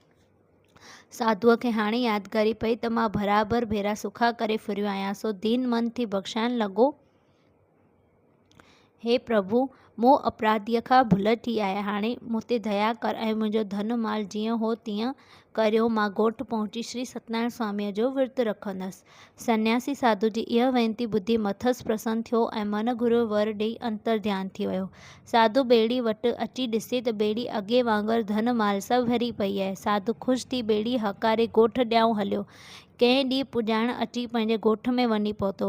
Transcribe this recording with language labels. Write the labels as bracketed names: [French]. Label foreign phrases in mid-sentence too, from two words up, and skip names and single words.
[Sindhi] साधुअ खे हाणे यादगारी पई त मां बराबरि भेरा सुखा करे फिरियो आहियां, सो दीन मन थी बख़्शाइण लॻो। हे प्रभु, मूं अपराधीअ खां भुल थी आहे। हाणे मूं ते दया कर ऐं मुंहिंजो धन माल जीअं हो तीअं करियो। मां ॻोठु पहुची श्री सत्यनारायण स्वामीअ जो विर्त रखंदसि। सन्यासी साधु जी इहा वेनती ॿुधी मथसि प्रसन्न थियो ऐं मन घुरियो वर ॾेई अंतर्ध्यान थी वियो। साधु ॿेड़ी वटि अची ॾिसे त ॿेड़ी अॻे वांगुरु धन माल सां भरी पई आहे। साधु ख़ुशि थी ॿेड़ी हकारे ॻोठु ॾियां हलियो। कंहिं ॾींहुं पुॼाइण अची पंहिंजे ॻोठ में वञी पहुतो।